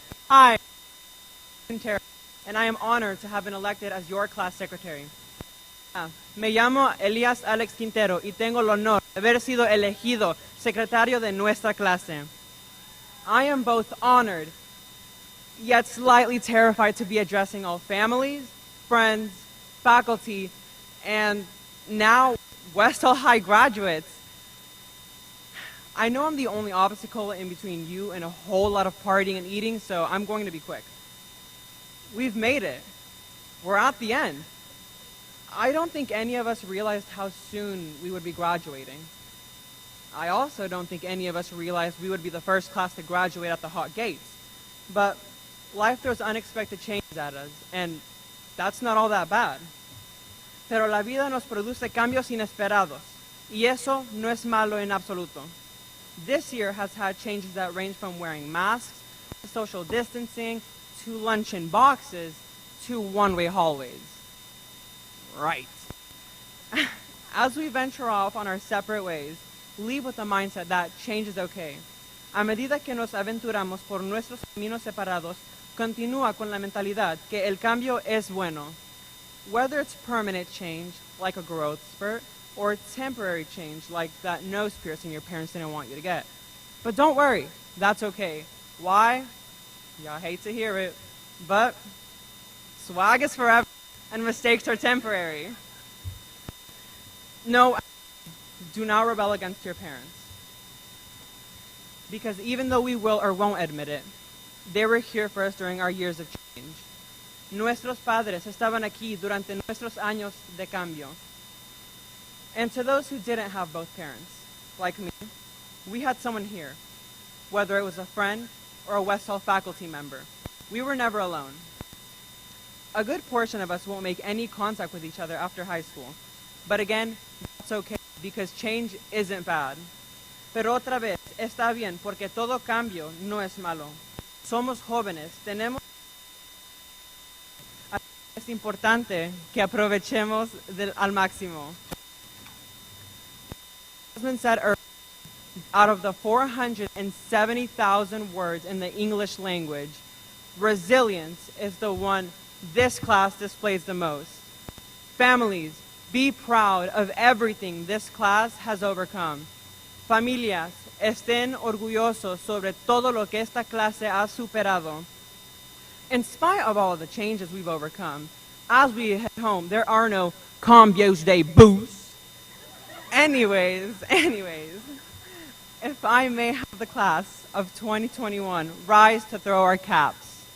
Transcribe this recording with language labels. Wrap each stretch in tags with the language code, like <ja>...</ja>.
<en>Hi, I'm Terry, and I am honored to have been elected as your class secretary.</en> <es>Me llamo Elías Alex Quintero y tengo el honor de haber sido elegido secretario de nuestra clase.</es> <en>I am both honored, yet slightly terrified to be addressing all families, friends, faculty, and now West Hall High graduates. I know I'm the only obstacle in between you and a whole lot of partying and eating, so I'm going to be quick. We've made it. We're at the end. I don't think any of us realized how soon we would be graduating. I also don't think any of us realized we would be the first class to graduate at the hot gates. But life throws unexpected changes at us, and that's not all that bad.</en> <es>Pero la vida nos produce cambios inesperados, y eso no es malo en absoluto.</es> <en>This year has had changes that range from wearing masks, to social distancing, to lunch in boxes, to one-way hallways. Right. As we venture off on our separate ways, leave with the mindset that change is okay.</en> <es>A medida que nos aventuramos por nuestros caminos separados, continúa con la mentalidad que el cambio es bueno.</es> <en>Whether it's permanent change, like a growth spurt, or temporary change, like that nose piercing your parents didn't want you to get. But don't worry, that's okay. Why? Y'all hate to hear it, but swag is forever, and mistakes are temporary. No, do not rebel against your parents. Because even though we will or won't admit it, they were here for us during our years of change.</en> <es>Nuestros padres estaban aquí durante nuestros años de cambio.</es> <en>And to those who didn't have both parents, like me, we had someone here, whether it was a friend or a West Hall faculty member. We were never alone. A good portion of us won't make any contact with each other after high school. But again, that's okay, because change isn't bad.</en> <es>Pero otra vez, está bien, porque todo cambio no es malo. Somos jóvenes, tenemos... Es importante que aprovechemos al máximo.</es> <en>As been said earlier, out of the 470,000 words in the English language, resilience is the one this class displays the most. Families, be proud of everything this class has overcome.</en> <es>Familias, estén orgullosos sobre todo lo que esta clase ha superado.</es> <en>In spite of all of the changes we've overcome, as we head home, there are no</en> <es>cambios de bus.</es> <en>Anyways, if I may have the class of 2021 rise to throw our caps.</en>